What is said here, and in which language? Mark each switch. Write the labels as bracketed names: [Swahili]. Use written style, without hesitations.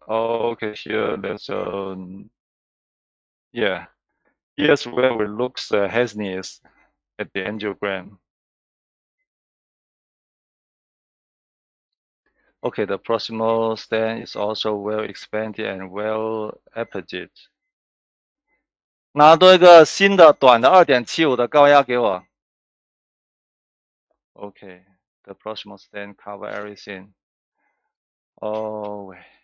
[English] Oh, okay, here there's a, yeah. Here's where it looks haziness at the angiogram. Okay, the proximal stent is also well expanded and well apogee. [Chinese] 拿多一个新的短的2.75的高压给我。 [English] Okay, the proximal stent cover everything. Oh, wait.